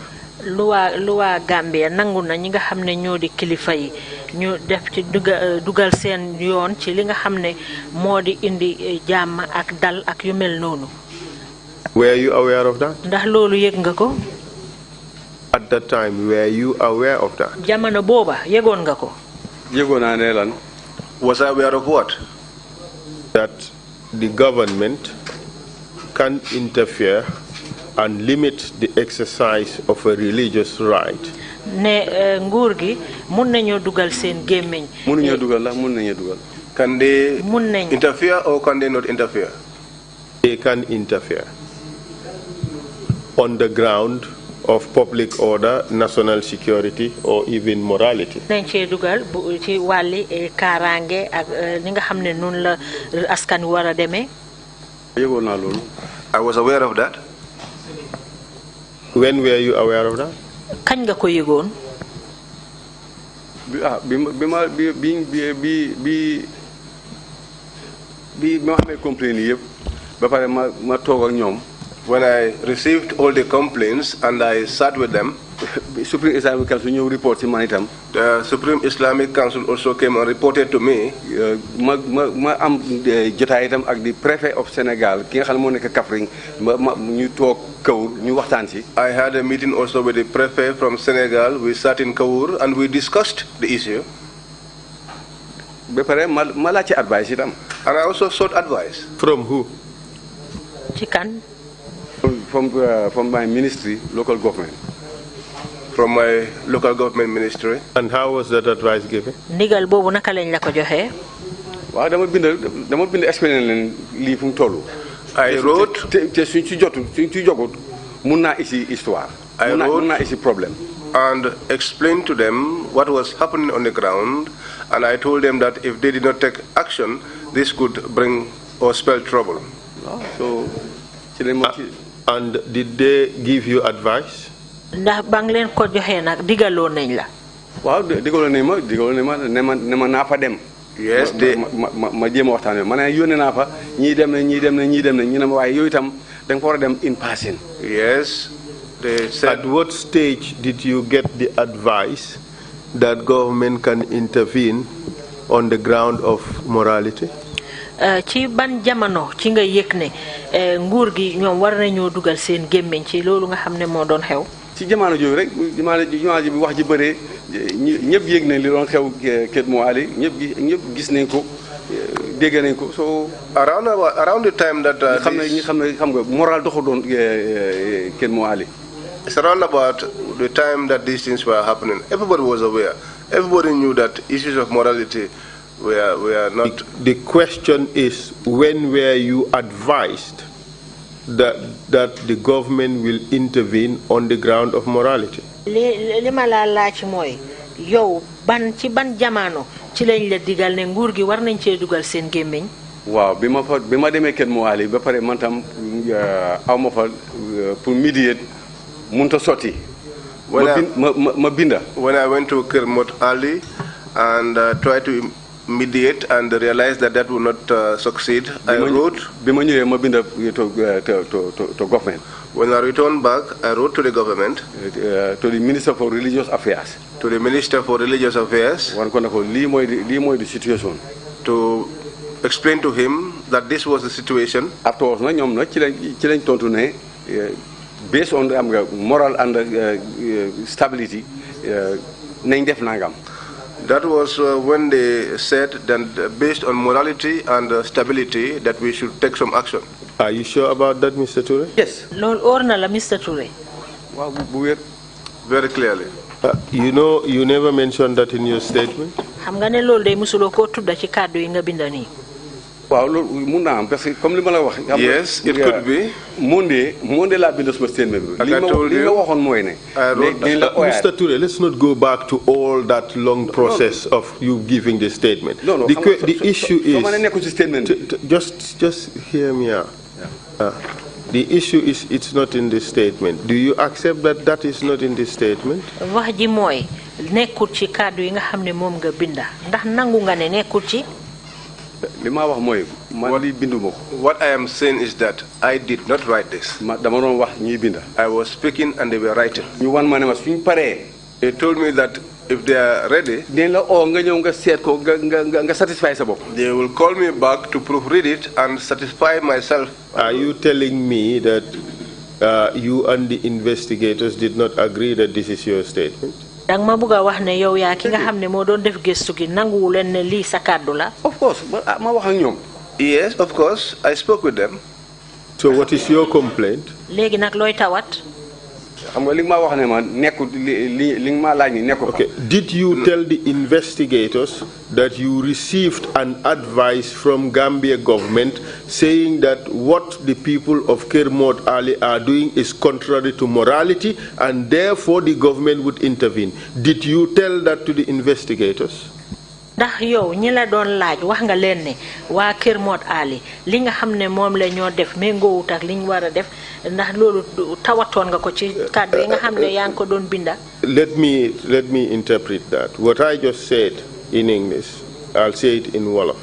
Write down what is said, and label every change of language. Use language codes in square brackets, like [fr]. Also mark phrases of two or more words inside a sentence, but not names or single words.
[wo] luwa Gambia nangu na ñi nga xam ne ñoo di kilifa yi ñu def ci dugal seen yoon ci li nga xam ne moo di indi jàmm ak dal ak yu mel noonu. [en] Were you aware of that? [wo] ndax loolu yëg nga ko. [en] At that time, were you aware of that? [wo] jamono booba yëgoon nga ko. yëgoon naa ne lan. [en] Was I aware of what? That the government can interfere and limit the exercise of a religious right. [wo] ne nguur gi mun nañoo dugal seen gémmiñ. mënuñoo dugal la mun nañoo dugal. [en] Can they interfere or can they not interfere? They can interfere on the ground of public order, national security, or even morality. [wo] nañ cee dugal bu ci wàlli kaaraange ak ni nga xam ne noonu la askan wi war a demee. yëgoon naa loolu. [en] I was aware of that. When were you aware of that? [wo] kañ nga ko yëgoon. bi ma xamee complaint yëpp ba pare ma toog ak ñoom. [en] When I received all the complaints and I sat with them, [wo] Supreme Islamic Council ñëw report ci man itam. [en] The Supreme Islamic Council also came and reported to me. [wo] ma am jotaay itam ak di préfet of Sénégal ki nga xam ne moo nekk Kaffrine ñu toog Kawur ñu waxtaan ci. [en] I had a meeting also with the prefect from Senegal. We sat in Kawur and we discussed the issue. [wo] ba pare ma laaj ci advice itam. [en] And I also sought advice. From who? [wo] ci kan. [en] From my ministry, local government. From my local government ministry. And how was that advice given? [wo] ndigal boobu naka lañ la ko joxee. waaw dama bind explain leen lii fu mu toll. [en] I wrote. [wo] te suñ ci jogut mun naa isi histoire. mun naa isi problème. [en] And explained to them what was happening on the ground, and I told them that if they did not take action, this could bring or spell trouble. So. And did they give you advice? [wo] ndax ba nga leen ko joxee nag digaloon nañ la. waaw digaloon nañ ma ne ma naa fa dem. [en] Yes, [wo] ma jéem a waxtaan ma ne yónnee naa fa ñii dem na ñu ne ma waaye yooyu itam da nga fa war a dem [en] in person. Yes, they said. At what stage did you get the advice that government can intervene on the ground of morality? [wo] ci ban jamono ci nga yëg ne nguur gi ñoom war nañoo dugal seen gémmiñ ci loolu nga xam ne moo doon xew. ci jamono jooju rek jamono ji bi wax ji bëree ñëpp yëg nañ li doon xew Kër Mo Ali ñëpp gis nañ ko dégg nañ ko so [en] around the time that [wo] xam nga moral doxu doon Ken Mo Ali. [en] It's around about the time that these things were happening. Everybody was aware. Everybody knew that issues of morality were not. The question is, when were you advised that the government will intervene on the ground of morality? [wo] li ma la laaj mooy yow ban jamano ci lañ la digal ne nguur gi war nañ cee dugal seen gémmiñ. waaw bi ma demee Ken Mo Ali ba pare man tam aw ma fa pour mediate munta sotti. ma binda. [en] When I went to Kermot Ali and tried to mediate and realized that would not succeed, I wrote. [wo] bi ma ñëwee ma binda [en] to government. When I returned back, I wrote to the government. To the Minister for Religious Affairs. To the Minister for Religious Affairs. [wo] wan ko ne ko lii mooy [en] the situation. To explain to him that this was the situation. [wo] Afterwards na ñoom nag ci lañ tontu ne [en] based on moral and stability [wo] nañ def nangam. [en] That was when they said that based on morality and stability that we should take some action. Are you sure about that, Mr. Touray? Yes. [wo] loolu óor na la Mr. Touray. waaw bu wér. [en] Very clearly. You know, you never mentioned that in your statement. [wo] xam nga ne loolu day musuloo koo tudda ci kàddu yi nga binda nii. waaw loolu mun naa am [fr] parce que comme [wo] li ma la wax. [en] Yes, it could be. [wo] Monday laa bind sama statement bi. [en] Like I told you, [wo] li nga waxoon mooy ne. [en] Mr. Touray, let's not go back to all that long process of you giving the statement. No, the issue is. [wo] soo ma ne nekkul ci statement bi. [en] Just hear me out. The issue is it's not in the statement. Do you accept that is not in the statement? [wo] wax ji mooy nekkul ci kàddu yi nga xam ne moom nga binda ndax nangu nga ne nekkul ci. li ma wax mooy man li binduma ko. [en] What I am saying is that I did not write this. [wo] dama doon wax ñiy binda. [en] I was speaking and they were writing. [wo] ñu wan ma ne ma suñ paree. [en] They told me that if they are ready, [wo] dinañ la oo nga ñëw nga seet ko nga satisfy sa bopp. [en] they will call me back to proofread it and satisfy myself. Are you telling me that you and the investigators did not agree that this is your statement? dang ma bëgg a wax ne yow yaa ki nga xam ne moo doon def gëstu gi nanguwu leen ne lii sa kàddu la. Of course [wo] ma wax ak ñoom. [en] Yes, of course, I spoke with them. So what is your complaint? [wo] léegi nag looy tawat. xam nga li nga ma wax ne ma nekkul li nga ma laaj ni nekkul. [en] Okay. Did you tell the investigators that you received an advice from Gambia government saying that what the people of Kermot Ali are doing is contrary to morality and therefore the government would intervene? Did you tell that to the investigators? [wo] ndax yow ñi la doon laaj wax nga leen ne waa Kermot Ali li nga xam ne moom la ñoo def méngoowut ak li ñu war a def ndax loolu tawatoon nga ko ci kàddu yi nga xam ne yaa ngi ko doon binda. [en] Let me interpret that. What I just said in English, I'll say it in Wolof.